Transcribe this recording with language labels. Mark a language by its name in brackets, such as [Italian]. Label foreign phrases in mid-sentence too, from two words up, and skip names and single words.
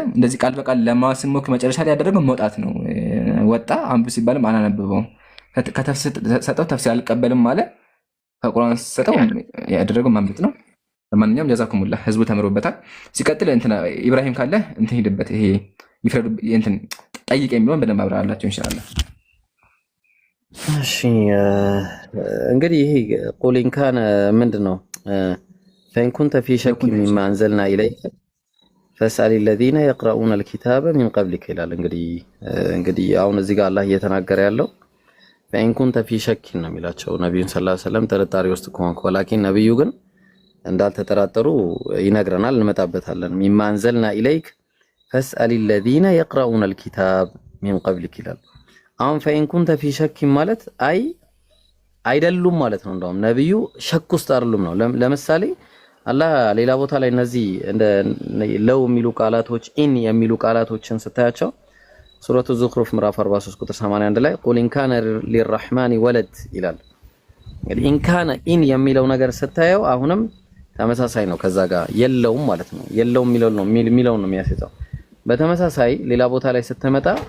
[Amharic] እንደዚህ ቃል በቃል ለማስሞክ መጨረሻ ላይ ያደረገው መውጣት ነው። ወጣ አንብብ ሲባልም አላነበበውም። ከተሰጠው ተፍሲር አልቀበልም አለ። ከቁርአን ሰጠው ያደረገው ማምለጥ ነው። ለማንኛውም ጀዛኩሙላህ ህዝቡ ተምሮበታል። ሲቀጥል እንትና ኢብራሂም ካለ እንትን ሄድበት ይሄ ይፍረዱ እንትን ጠይቅ የሚለውን በደንብ አብራራላችሁ ኢንሻአላህ። እሺ እንግዲህ ይሄ [Arabic] قل إن كان [Amharic] ምንድነው [Arabic] فإن كنت في شك مما أنزلنا إليك فاسأل الذين يقرؤون الكتاب من قبلك [Amharic] ይላል። እንግዲህ አሁን እዚህ ጋር አላህ እየተናገረ ያለው [Arabic] فإن كنت في شك [Amharic] ነው የሚላቸው ነብዩን [Arabic] صلى الله عليه وسلم [Amharic] ጥርጣሬ ውስጥ ከሆንክ ወላኪን ነብዩ ግን እንዳልተጠራጠሩ ይነግረናል። እንመጣበታለን። [Arabic] مما أنزلنا إليك فاسأل الذين يقرؤون الكتاب من قبلك [Amharic] ይላል። አሁን ፈኢን [Arabic] كنت في شك [Amharic] ማለት አይደሉም ማለት ነው። እንደውም ነብዩ ሸክ ውስጥ አይደሉም ነው። ለምሳሌ አላህ ሌላ ቦታ ላይ እነዚህ እንደ ለው የሚሉ ቃላቶች ኢን የሚሉ ቃላቶችን ስታያቸው ሱረቱ ዙኽሩፍ ምዕራፍ 43 ቁጥር 81 ላይ [Arabic] قل إن كان للرحمن ولد [Amharic] ይላል። እንግዲህ [Arabic] إن كان [Amharic] ኢን የሚለው ነገር ስታየው አሁንም ተመሳሳይ ነው። ከዛ ጋር የለውም ማለት ነው። የለውም የሚለው ነው የሚያስይዘው። በተመሳሳይ ሌላ ቦታ ላይ ስትመጣ